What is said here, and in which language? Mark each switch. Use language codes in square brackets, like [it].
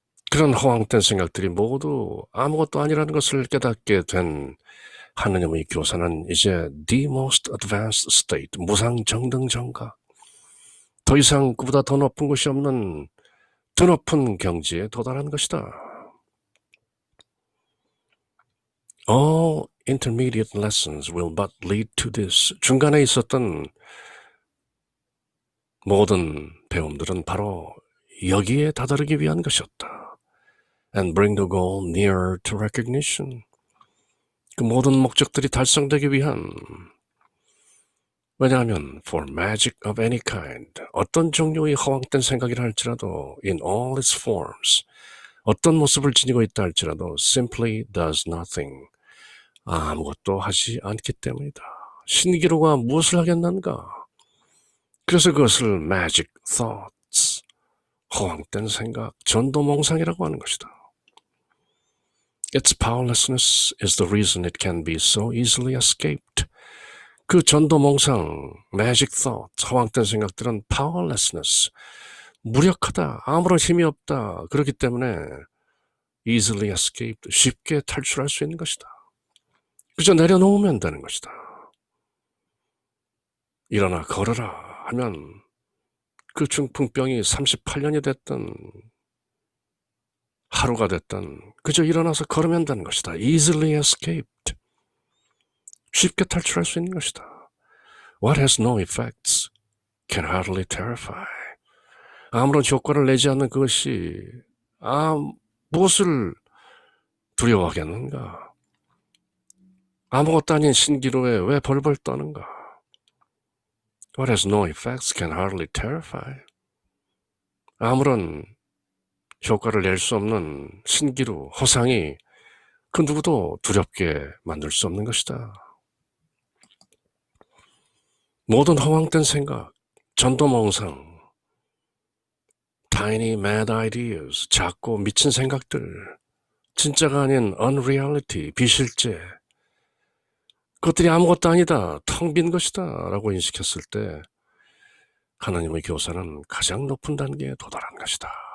[ko] 그런 허황된 생각들이 모두 아무것도 아니라는 것을 깨닫게 된 하느님의 교사는 이제 [en] the most advanced state, [ko] 무상정등정각, 더 이상 그보다 더 높은 것이 없는 더 높은 경지에 도달한 것이다. [en] All intermediate lessons will but lead to this. [ko] 중간에 있었던 모든 배움들은 바로 여기에 다다르기 위한 것이었다. [en] And bring the goal nearer to recognition. [ko] 그 모든 목적들이 달성되기 위한, 왜냐하면 [en] for magic of any kind, [ko] 어떤 종류의 허황된 생각이라 할지라도 [en] in all its forms, [ko] 어떤 모습을 지니고 있다 할지라도 [en] simply does nothing, [ko] 아무것도 하지 않기 때문이다. 신기루가 무엇을 하겠는가? 그래서 그것을 [en] magic thoughts, [ko] 허황된 생각, 전도몽상이라고 하는 것이다. [en] Its powerlessness is the reason it can be so easily escaped. [ko] 그 전도몽상, [en] magic thought, [ko] 허황된 생각들은 powerlessness, 무력하다, 아무런 힘이 없다. 그렇기 때문에 [en] easily escaped, [ko] 쉽게 탈출할 수 있는 것이다. 그저 내려놓으면 되는 것이다. 일어나 걸어라 하면 그 중풍병이 38년이 됐든 하루가 됐든 그저 일어나서 걸으면 되는 것이다. [en] Easily escaped. [ko] 쉽게 탈출할 수 있는 것이다. [en] What has no effects can hardly terrify. [ko] 아무런 효과를 내지 않는 그것이 무엇을 두려워하겠는가? 아무것도 아닌 신기루에 왜 벌벌 떠는가? [en] What has no effects can hardly terrify. [ko] 아무런 효과를 낼 수 없는 신기루, 허상이 그 누구도 두렵게 만들 수 없는 것이다. 모든 허황된 생각, 전도몽상, [en] tiny mad ideas, [ko] 작고 미친 생각들, 진짜가 아닌 unreality, 비실제, 그것들이 아무것도 아니다, 텅 빈 것이다 라고 인식했을 때 하나님의 교사는 가장 높은 단계에 도달한 것이다.